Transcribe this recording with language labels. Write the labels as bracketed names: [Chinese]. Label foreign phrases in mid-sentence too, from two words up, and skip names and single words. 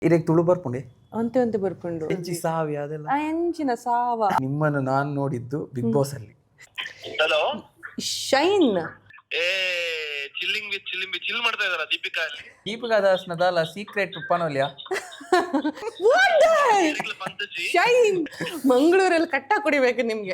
[Tulu] ಇರೆಗ್ ತುಳು ಬರ್ಪುಂಡೆ ಅಂತೆ ಅಂತೆ ಬರ್ಕೊಂಡು ಎಂಚಿ ಸಾವಿ ಅದೆಲ್ಲ ಆ ಎಂಚಿನ ಸಾವ [Kannada] ನಿಮ್ಮನ್ನು ನಾನು ನೋಡಿದ್ದು ಬಿಗ್ ಬಾಸ್ ಅಲ್ಲಿ. ಹಲೋ ಶೈನ್ ಏ ಚಿಲ್ ಮಾಡ್ತಾ ಇದಾರ ದೀಪಿಕಾ ಅಲ್ಲಿ [Tulu] ದೀಪಿಕಾ ದಾಸ್ನದಲ್ಲ ಸೀಕ್ರೆಟ್ ಪನೋಲಿಯಾ ಪಂತಜಿ [Kannada] ಶೈನ್ ಮಂಗಳೂರಲ್ಲಿ ಕಟ್ಟ ಕುಡಿಬೇಕು ನಿಮ್ಗೆ.